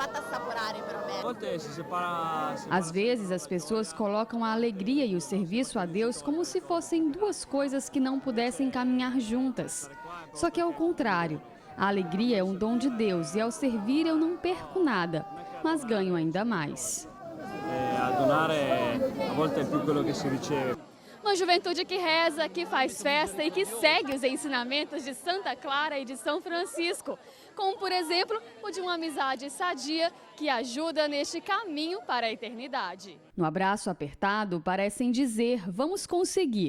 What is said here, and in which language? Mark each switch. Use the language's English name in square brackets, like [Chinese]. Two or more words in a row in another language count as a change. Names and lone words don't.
[Portuguese] Às vezes, as pessoas colocam a alegria e o serviço a Deus como se fossem 2 coisas que não pudessem caminhar juntas. Só que é o contrário. A alegria é um dom de Deus e ao servir eu não perco nada, mas ganho ainda mais. [Italian] a volte è più quello che si riceve. [Portuguese] Uma juventude que reza, que faz festa e que segue os ensinamentos de Santa Clara e de São Francisco, como, por exemplo, o de uma amizade sadia que ajuda neste caminho para a eternidade. No abraço apertado, parecem dizer, vamos conseguir.